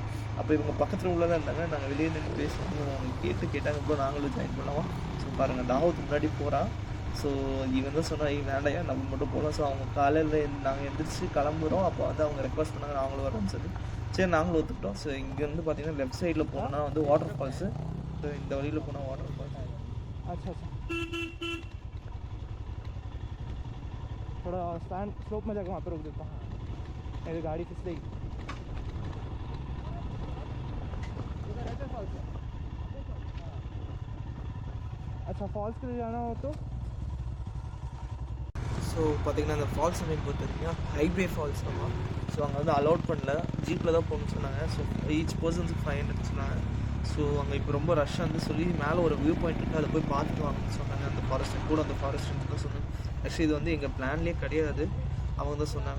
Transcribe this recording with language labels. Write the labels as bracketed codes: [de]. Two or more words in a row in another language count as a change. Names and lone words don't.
[ta] அப்போ இவங்க பக்கத்தில் உள்ள தான் இருந்தாங்க, நாங்கள் வெளியே நின்று பேசுவோம், அவங்க கேட்டாங்க ப்ரோ நாங்களும் ஜாயின் பண்ணலாம். ஸோ பாருங்கள் தாவத்துக்கு முன்னாடி போகிறான். ஸோ இவன் தான் சொன்னால் வேண்டாயா நம்ம மட்டும் போகலாம். ஸோ அவங்க காலையில் நாங்கள் எந்திரிச்சு கிளம்புறோம், அப்போ வந்து அவங்க ரெக்வஸ்ட் பண்ணாங்க நாங்களும் வரோம்னு சொல்லி சரி நாங்களும் ஒத்துக்கிட்டோம். ஸோ இங்கேருந்து பார்த்தீங்கன்னா லெஃப்ட் சைடில் போனோம்னா வந்து [en] water falls. [ta] ஸோ இந்த வழியில் போனால் [en] water falls. [hi] अच्छा अच्छा, थोड़ा [en] stand slope [hi] में जाकर वहाँ पर रुक देता हूँ, मेरी गाड़ी फिसलेगी। अच्छा फॉल्स के लिए जाना हो तो [ta] ஸோ பார்த்தீங்கன்னா அந்த ஃபால்ஸ் அமைப்பு பார்த்தீங்கன்னா [en] highway falls [ta] தான். ஸோ அங்கே வந்து அலோட் பண்ணல, ஜீப்பில் தான் போகணும்னு சொன்னாங்க. ஸோ ஈச் பர்சன்ஸுக்கு 500 சொன்னாங்க. ஸோ அங்கே இப்போ ரொம்ப ரஷ்ஷாக வந்து சொல்லி மேலே ஒரு [en] view point [ta] இருக்குது, அதை போய் பார்த்துட்டு வாங்கன்னு சொன்னாங்க. அந்த ஃபாரஸ்ட் கூட அந்த ஃபாரஸ்ட் தான் சொன்னாங்க. ஆக்சுவலி இது வந்து எங்கள் பிளான்லேயே கிடையாது, அவங்க தான் சொன்னாங்க.